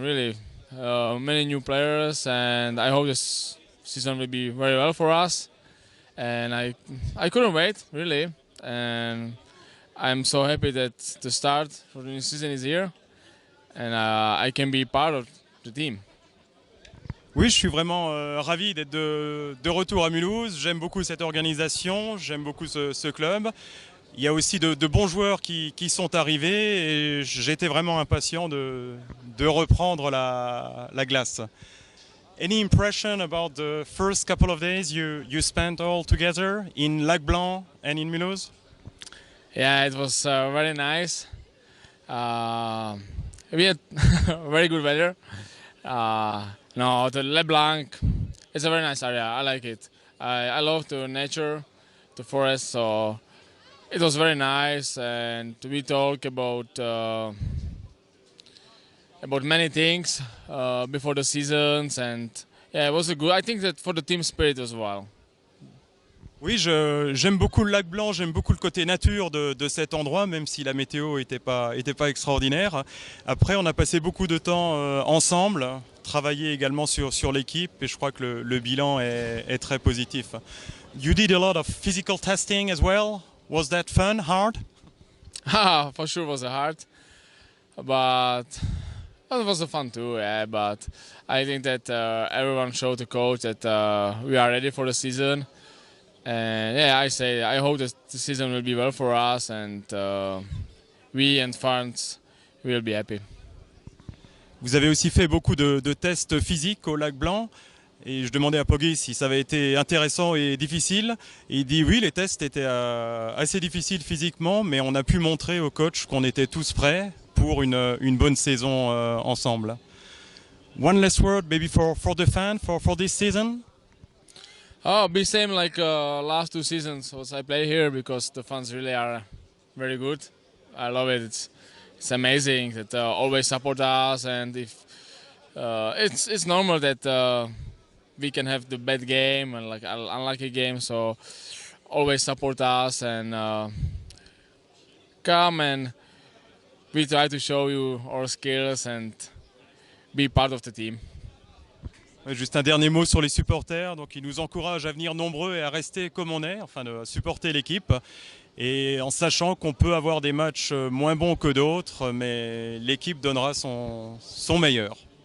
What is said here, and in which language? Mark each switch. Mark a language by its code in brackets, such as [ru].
[en] Really, many new players, and I hope this season will be very well for us. And I couldn't wait, really, and I'm so happy that the start for the new season is here, and I can be part of the team. [fr] Oui, je suis vraiment ravi d'être de retour à Mulhouse. J'aime beaucoup cette organisation, j'aime beaucoup ce club. Il y a aussi de bons joueurs qui sont arrivés et j'étais vraiment impatient de reprendre la glace. [en] Any impression about the first couple of days you spent all together in Lac Blanc and in Mulhouse? Yeah, it was very nice. We had very good weather. No, the Le Blanc, it's a very nice area. I like it. I love the nature, the forest. So it was very nice, and we talk about many things before the seasons, and yeah, it was a good. I think that for the team spirit as well. [fr] Oui, j'aime beaucoup le Lac Blanc, j'aime beaucoup le côté nature de cet endroit, même si la météo était pas extraordinaire. Après, on a passé beaucoup de temps ensemble, travaillé également sur l'équipe, et je crois que le bilan est très positif. [en] You did a lot of physical testing as well. Was that fun, hard? For sure, it was hard, but it was fun too. Yeah, but I think that everyone showed the coach that we are ready for the season. And yeah, I hope that the season will be well for us, and we and fans will be happy. [fr] Vous avez aussi fait beaucoup de tests physiques au Lac Blanc. Et je demandais à Poggy si ça avait été intéressant et difficile. Et il dit oui, les tests étaient assez difficiles physiquement, mais on a pu montrer au coach qu'on était tous prêts pour une bonne saison ensemble. [en] One last word maybe for the fan for this season? Oh, be same like last two seasons was I play here, because the fans really are very good. I love it. It's amazing that always support us, and if it's normal that we can have the bad game and like unlucky game, so always support us and come, and we try to show you our skills and be part of the team. [fr] Juste un dernier mot sur les supporters. Donc, ils nous encouragent à venir nombreux et à rester comme on est, enfin de supporter l'équipe. Et en sachant qu'on peut avoir des matchs moins bons que d'autres, mais l'équipe donnera son meilleur.